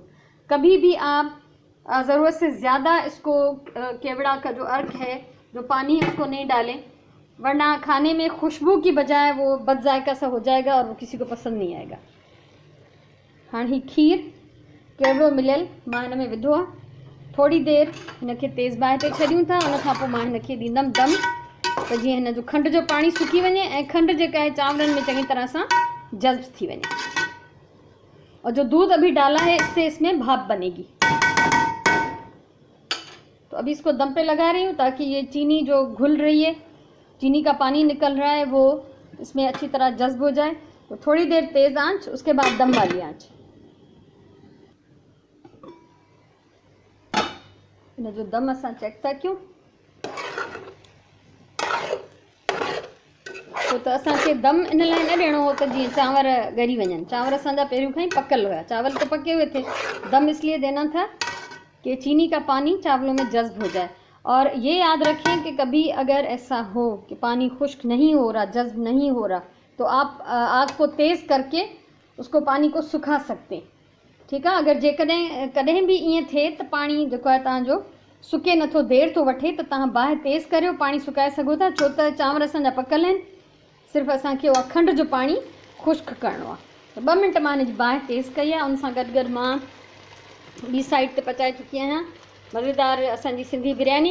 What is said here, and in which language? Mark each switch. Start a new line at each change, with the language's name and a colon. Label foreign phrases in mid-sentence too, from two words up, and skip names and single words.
Hindi: कभी भी आप ज़रूरत से ज़्यादा इसको केवड़ा का जो अर्क है, जो पानी है, उसको नहीं डालें, वरना खाने में खुशबू की बजाय वो बदजायका सा हो जाएगा और वो किसी को पसंद नहीं आएगा।
Sindhi: हाँ, ही खीर केवड़ो मिलियल मां हिन में विधो आहे। थोड़ी देर हिनखे तेज़ बाहि ते छॾियूं था। उन खां पोइ मां हिनखे ॾींदमि दम, त जीअं हिन जो खंड जो पानी सुकी वञे ऐं खंड जेका है चांवरनि में चङी तरह सां जज़्ब थी वञे।
Hindi: और जो दूध अभी डाला है इससे इसमें भाप बनेगी। तो अभी इसको दम पे लगा रही हूँ, ताकि ये चीनी जो घुल रही है, चीनी का पानी निकल रहा है, वो इसमें अच्छी तरह जज़्ब हो जाए। तो थोड़ी देर तेज़ आंच, उसके बाद दम वाली आंच।
Sindhi: इन जो दम असां चेक था कयूं। छो त असांखे दम इन लाइ न ॾियणो हो त जीअं चांवर ॻरी वञनि। चांवर असांजा पहिरियों खां ही पकल हुआ,
Hindi: चावल तो पके हुए थे। दम इसलिए देना था कि चीनी का पानी चावलों में जज़्ब हो जाए। और ये याद रखें कि कभी अगर ऐसा हो कि पानी खुश्क नहीं हो रहा, जज़्ब नहीं हो रहा, तो आप आग को तेज़ करके उसको पानी को सुखा सकते हैं। ठीक है।
Sindhi: अगर जेकॾहिं कॾहिं भी ईअं थिए त पानी जेको आहे तव्हांजो सुके नथो, देर थो वठे, त तव्हां बाहि तेज़ करियो, पानी सुकाए सघो था। छो त चांवर असांजा पकल आहिनि, सिर्फ़ु असांखे उहा खंड जो पानी खुश्क करिणो आहे। त 2 मिंट मां हिनजी बाहि तेज़ कई आहे। उन सां गॾु गॾु मां ॿी साइड ते पचाए चुकी आहियां मज़ेदार असांजी सिंधी बिरयानी।